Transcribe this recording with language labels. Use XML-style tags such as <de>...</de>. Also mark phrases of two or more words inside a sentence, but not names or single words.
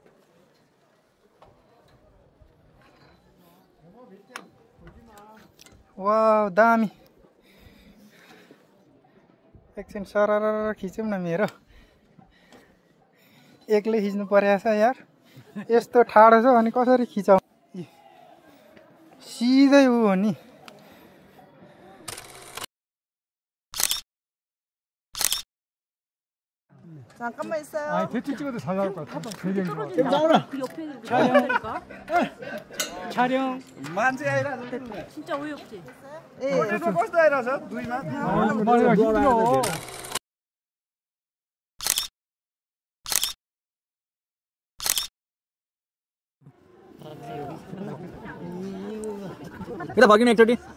<ne>वाउ दामी एकछिन सरर खिचौँ न मेरो एक्लै खिच्नु परेछ यार यस्तो ठाडो छ अनि कसरी खिचाउ सिधै ऊ हो नि</ne> <ko>잠깐만 있어요. 아니 대충 찍어도 잘 나올 것 같아 배경이 좋아 촬영</ko> <ne>मान्छे आइरहेको</ne> <ko>진짜 어이없지?</ko> <ne>छ कस्तो आइरहेछ दुईमा</ne> <ko>말이야 힘들어</ko> <ne>यता भगिन एकचोटि</ne>